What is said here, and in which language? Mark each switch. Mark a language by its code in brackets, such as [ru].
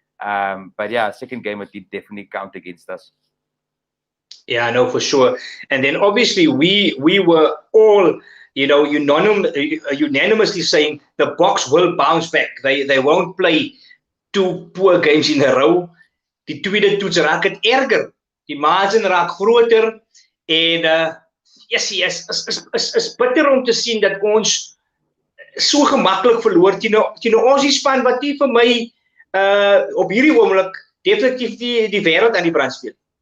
[en] But yeah, second game it did definitely count against us. Yeah, no, for sure. And then obviously we were all, unanimously saying the Boks will bounce back. They won't play 2 poor games in a row. [af] Die tweede toets raak het erger. Die margin raak groter en yes, is bitter om te sien dat ons so gemaklik verloor teen ons span wat nie vir my op hierdie oomblik definitief die wêreld aan die brand speel.